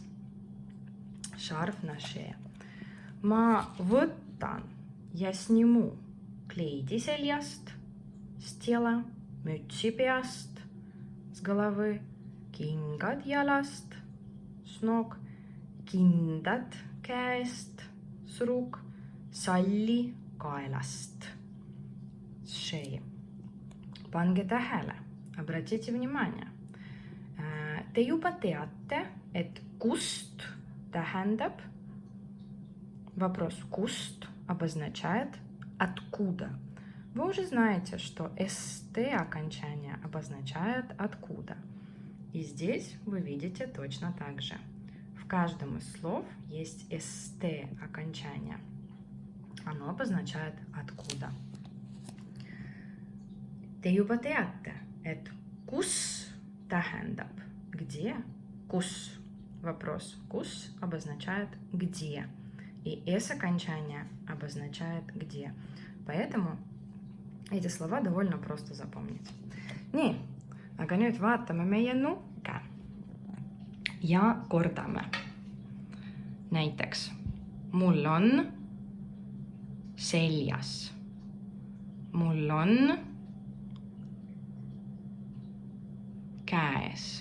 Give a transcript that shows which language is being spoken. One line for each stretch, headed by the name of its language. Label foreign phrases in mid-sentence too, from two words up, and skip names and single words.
Russian: Шарф на шее.
Estonian: Ma võtan ja snimu kleidi seljast,
Russian: с тела,
Estonian: mütsi peast,
Russian: с головы,
Estonian: kingad jalast,
Russian: с ног,
Estonian: kindad käest,
Russian: с рук,
Estonian: salli kaelast,
Russian: с шеи.
Estonian: Pange tähele,
Russian: обратите внимание.
Estonian: Te juba teate, et kust tähendab,
Russian: вопрос kust обозначает откуда. Вы уже знаете, что st окончание обозначает откуда. И здесь вы видите точно так же. В каждом из слов есть st окончание. Оно обозначает откуда.
Estonian: Te juba teate, et kus tähendab где, kus.
Russian: Вопрос kus обозначает где. И s окончание обозначает где. Поэтому эти слова довольно просто запомнить.
Estonian: Nii, aga nüüd vaatame meie nukke ja kordame. Näiteks, mul on seljas. Mul on käes.